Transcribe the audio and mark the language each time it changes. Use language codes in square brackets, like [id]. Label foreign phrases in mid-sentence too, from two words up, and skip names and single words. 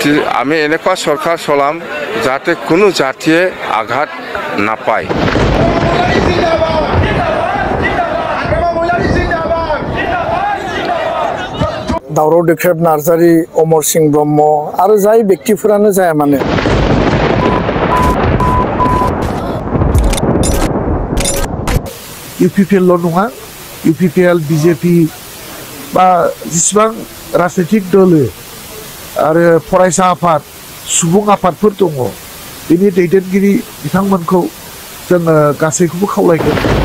[as] আমি এনেকুৱা সরকার চলাম যাতে কোনো জাতিয়ে আঘাত নাপায়। [brx] दावराव देख्रेब नार्जारी, अमर सिंह ब्रह्म आरो जाय व्यक्तिफोरानो जाया मानो UPPL नङा, UPPL BJP बा जेसेबां राजनैतिक दल आरो फरायसा आफाद सुबुं आफादफोर दङ बेनि दैदेनगिरि बिथांमोनखौ जोङो गासैखौबो खावलायगोन।